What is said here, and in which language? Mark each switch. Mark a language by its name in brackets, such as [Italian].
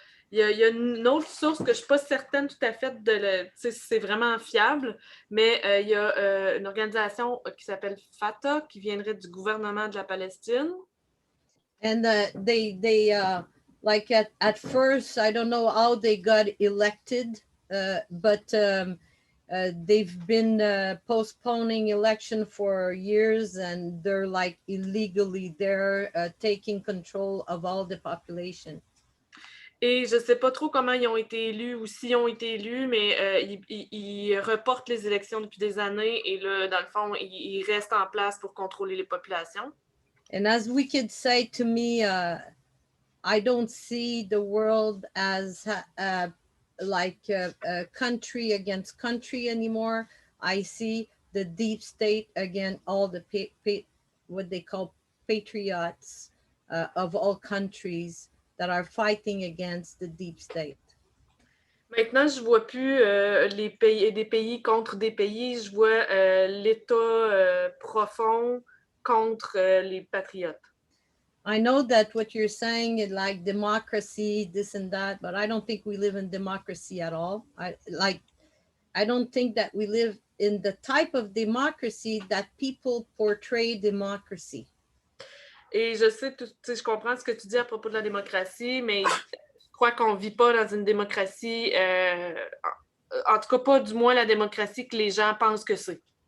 [French] Il y a une autre source que je ne suis pas certaine tout à fait si c'est vraiment fiable, mais il y a une organisation qui s'appelle Fatah, qui viendrait du gouvernement de la Palestine. [English] And they like at first, I don't know how they got elected, but they've been postponing election for years, and they're like illegally there, taking control of all the population. [French] Et je ne sais pas trop comment ils ont été élus ou s'ils ont été élus, mais ils reportent les élections depuis des années et là, dans le fond, ils restent en place pour contrôler les populations. [English] And as we could say, to me, I don't see the world as like country against country anymore. I see the deep state against all the what they call patriots of all countries that are fighting against the deep state. [French] Maintenant, je ne vois plus des pays contre des pays, je vois l'État profond contre les patriotes. [English] I know that what you're saying is like democracy, this and that, but I don't think we live in democracy at all. I don't think that we live in the type of democracy that people portray democracy. [French] Et je sais, je comprends ce que tu dis à propos de la démocratie, mais je crois qu'on ne vit pas dans une démocratie, en tout cas pas du moins la démocratie que les gens pensent que c'est.